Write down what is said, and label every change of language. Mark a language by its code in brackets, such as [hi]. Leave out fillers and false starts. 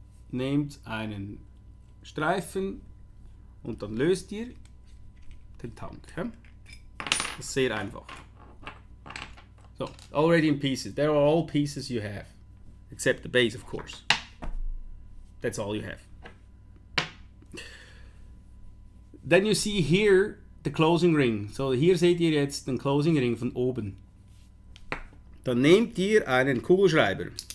[de] Nehmt einen Streifen und dann löst ihr den Tank. Ja? Das ist sehr einfach. So, [en] already in pieces. There are all pieces you have, except the base, of course. That's all you have. Then you see here the closing ring. [de] So hier seht ihr jetzt den Closing Ring von oben. Dann nehmt ihr einen Kugelschreiber.